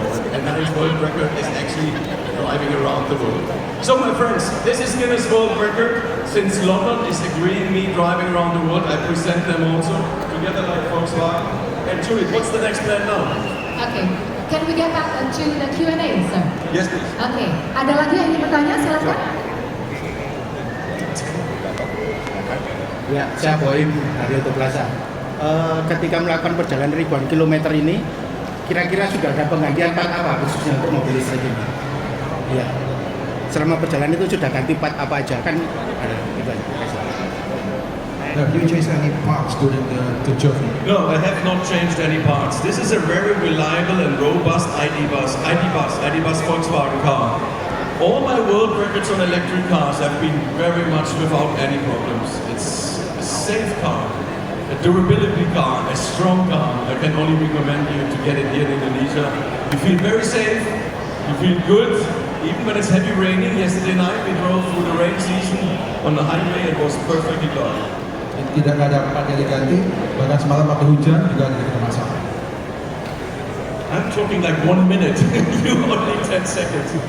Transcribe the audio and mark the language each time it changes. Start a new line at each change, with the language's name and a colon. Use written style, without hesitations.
English: And Guinness World Record is actually driving around the world. So my friends, this is Guinness World Record. Since London is agreeing me driving around the world, I present them also together like Volkswagen. And Judith, what's the next plan now? Okay, can we get back to the Q&A, sir? Yes, please.
Indonesian: Oke, ada lagi yang ingin bertanya? Silakan. Ya, saya Boim dari Auto Plaza. Ketika melakukan perjalanan ribuan kilometer ini, kira-kira sudah ada penggantian part apa khususnya untuk mobil listrik ini? Ya, selama perjalanan itu sudah ganti part apa aja kan? Ada gitu aja.
English: Have you changed any parts during the journey? No, I have not changed any parts. This is a very reliable and robust ID bus. ID bus ID Buzz Volkswagen car. All my world records on electric cars have been very much without any problems. It's a safe car, a durability car, a strong car. I can only recommend you to get it here in Indonesia. You feel very safe, you feel good, even when it's heavy raining. Yesterday night we drove through the rain season on the highway, it was perfectly dark.
Indonesian: Tidak ada part yang diganti, bahkan semalam waktu hujan juga tidak ada masalah.
English: I'm talking like 1 minute, you only 10 seconds.